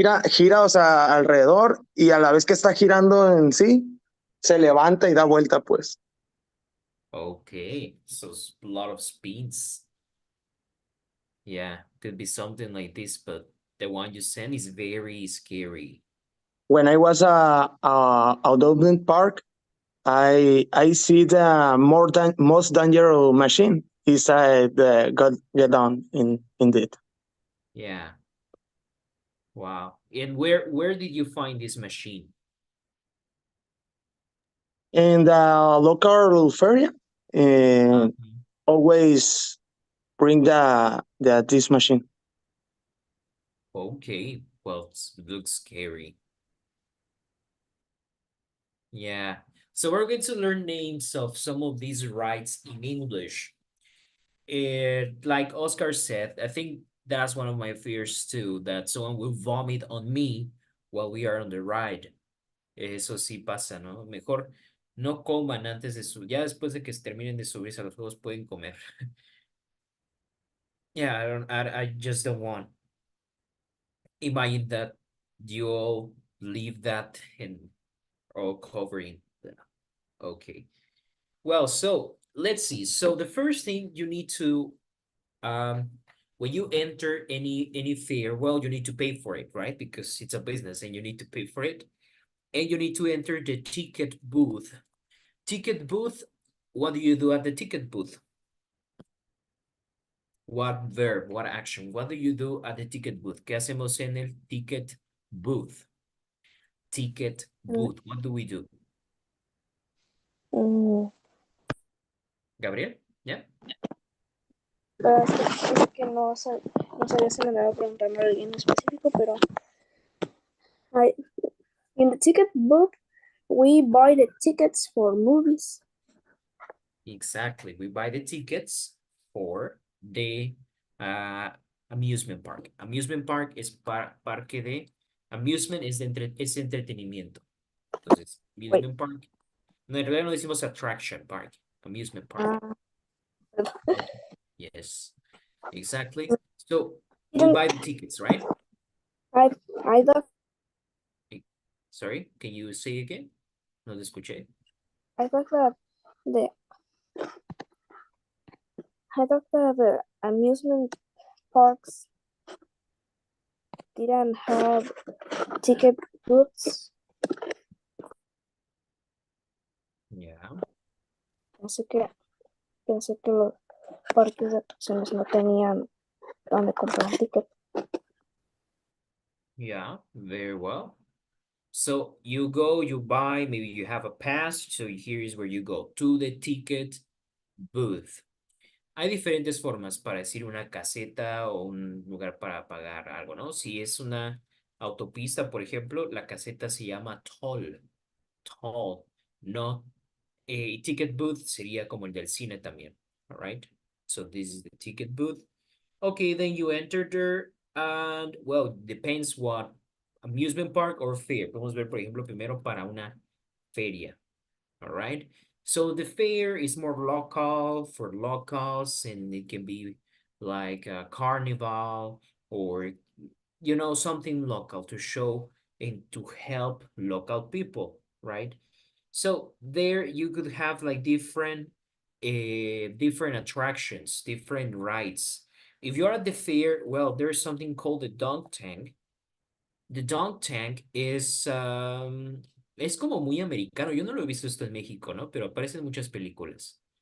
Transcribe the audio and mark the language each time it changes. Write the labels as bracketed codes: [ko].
[es] Gira, o sea, alrededor y a la vez que está girando en sí, se levanta y da vuelta, pues. [en] Okay, so a lot of speeds. Yeah, could be something like this, but the one you sent is very scary. When I was a Dublin Park, I see the most dangerous machine inside the get down indeed. Yeah. Wow. And where did you find this machine? In the local fair, and Mhm. always bring the this machine. Okay, well, it looks scary. Yeah. So we're going to learn names of some of these rides in English. Like Oscar said, I think that's one of my fears too, that someone will vomit on me while we are on the ride. [es] Eso sí pasa, ¿no? Mejor no coman antes de subir. Ya después de que terminen de subirse a los juegos pueden comer. [en] Yeah, I just don't want. Imagine that you all leave that and all covering. Okay. Well, so let's see. So the first thing you need to when you enter any fair, well, you need to pay for it, right? Because it's a business and you need to pay for it. And you need to enter the ticket booth. Ticket booth, what do you do at the ticket booth? What verb, what action? What do you do at the ticket booth? [es] ¿Qué hacemos en el ticket booth? [en] Ticket booth, what do we do? Gabriel, yeah? [es] Es que no, no sabía si me andaba preguntando a alguien específico, pero [en] in the ticket book, we buy the tickets for movies. Exactly. We buy the tickets for the amusement park. [es] Amusement park es parque de... Amusement es, es entretenimiento. Entonces, amusement park. No, en realidad no decimos attraction park. Amusement park. [en] Yes, exactly. So, we buy the tickets, right? I thought Sorry, can you say again? [es] No te escuché. [en] I thought that the the amusement parks didn't have ticket booths. Yeah. [es] Pensé que los parques de atracciones no tenían donde comprar tickets. [en] Yeah, very well. So you go, you buy, maybe you have a pass. So here is where you go, to the ticket booth. [es] Hay diferentes formas para decir una caseta o un lugar para pagar algo, ¿no? Si es una autopista, por ejemplo, la caseta se llama toll. Toll, no. Ticket booth sería como el del cine también. [en] All right. So this is the ticket booth. Okay, then you enter there and, well, depends what amusement park or fair. [es] Podemos ver, por ejemplo, primero para una feria. [en] All right. So the fair is more local for locals, and it can be like a carnival or, you know, something local to show and to help local people, right? So there you could have like different attractions, different rides. If you're at the fair, well, there's something called the dunk tank. [es] The dunk tank es como muy americano. Yo no lo he visto esto en México, ¿no? Pero aparece en muchas películas.